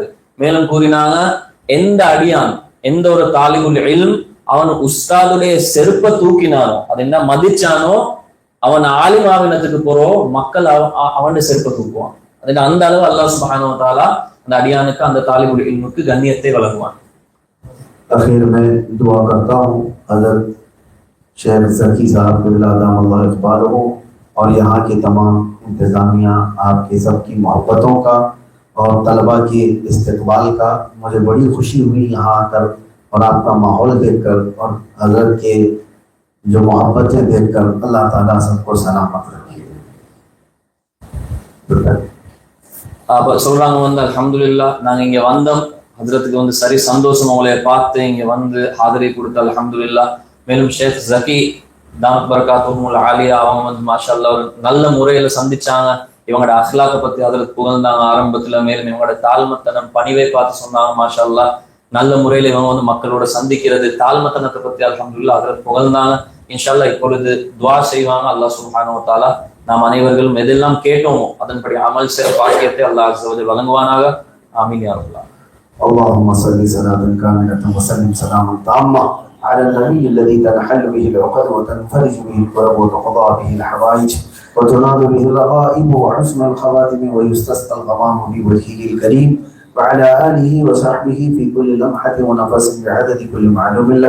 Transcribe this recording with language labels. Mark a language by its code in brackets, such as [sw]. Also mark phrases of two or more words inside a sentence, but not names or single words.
[ta] மேலும் கூறினாங்க, எந்த அடியான் எந்த ஒரு [ar] طالب العلم [ta] அவன் உஸ்தாதுடைய செருப்பை தூக்கினானோ, அது என்ன மதிச்சானோ, அவன் ஆலிமாவினத்துக்கு போறோம் மக்கள் அவனுடைய செருப்பை தூக்குவான். அந்த அளவு [ar] الله سبحانه وتعالى [ta] அந்த அடியானுக்கு அந்த [ar] طالب العلم [ta] கண்ணியத்தை வழங்குவான். [ur] آخر میں دعا کرتا ہوں حضرت شیخ زکی صاحب قبلہ اقبالہ اور یہاں کے تمام انتظامیہ آپ کے سب کی محبتوں کا اور طلبہ کے استقبال کا. مجھے بڑی خوشی ہوئی یہاں آ کر اور آپ کا ماحول دیکھ کر اور حضرت کے جو محبتیں دیکھ کر. اللہ تعالیٰ سب کو سلامت رکھے. [ta] அப்ப சொல்றாங்க வந்து அல்ஹம்துலில்லாஹ், நாங்க இங்க வந்தோம், ஹஜ்ரத்துக்கு வந்து சரி சந்தோஷம் உங்களை பார்த்து இங்க வந்து ஆதரவு கொடுத்து அல்ஹம்துலில்லாஹ். மேலும் ஷேக் ஜக்கி [ar] دامت بركاته العالية [ta] அவங்க வந்து [ar] ما شاء الله [ta] ஒரு நல்ல முறையில சந்திச்சாங்க. இவங்களோட அஹ்லாக்க பத்தி ஹஜ்ரத் புகழ்ந்தாங்க ஆரம்பத்துல. மேலும் இவங்களோட தாழ்மத்தனம் பணிவை பார்த்து சொன்னாங்க [ar] ما شاء الله. [ta] நல்ல முறையில இவங்க வந்து மக்களோட சந்திக்கிறது தாழ்மத்தனத்தை பத்தி அல்ஹம்துலில்லாஹ் ஹஜ்ரத் புகழ்ந்தாங்க. [ar] إن شاء الله [ta] இப்பொழுது துஆ செய்வாங்க. [ar] الله سبحانه وتعالى [ta] நாம் அனைவர்களும் எதெல்லாம் கேட்டோமோ அதன்படி அமல் செய்ய பாக்கியத்தை [ar] الله عز وجل [ta] வழங்குவானாக. [ar] آمين يا رب العالمين. اللهم صل صلاة كاملة وسلم سلاما تاما على النبي الذي تنحل به العقد وتنفرج به الكرب وتقضى به الحوائج وتنال به الرغائب وحسن الخواتم ويستسقى الغمام بوجهه الكريم وعلى آله وصحبه في كل لمحة ونفس بعدد كل معلوم لك.